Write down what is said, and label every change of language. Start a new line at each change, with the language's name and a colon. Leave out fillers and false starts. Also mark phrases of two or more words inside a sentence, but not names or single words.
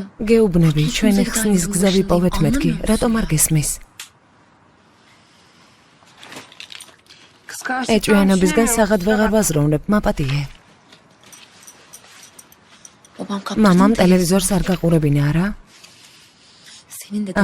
Georgian: გეუბნები, ჩვენი ხსნის გზა ვიპოვეთ მეთქი. რატომ არ გესმის? ეჭვიანობისგან საღად ვეღარ ვაზროვნებ, მაპატიე.
Turkish: babam kaptı.
Georgian: მამამ ტელევიზორს არ გაყურებინა, არა?
Turkish: Senin de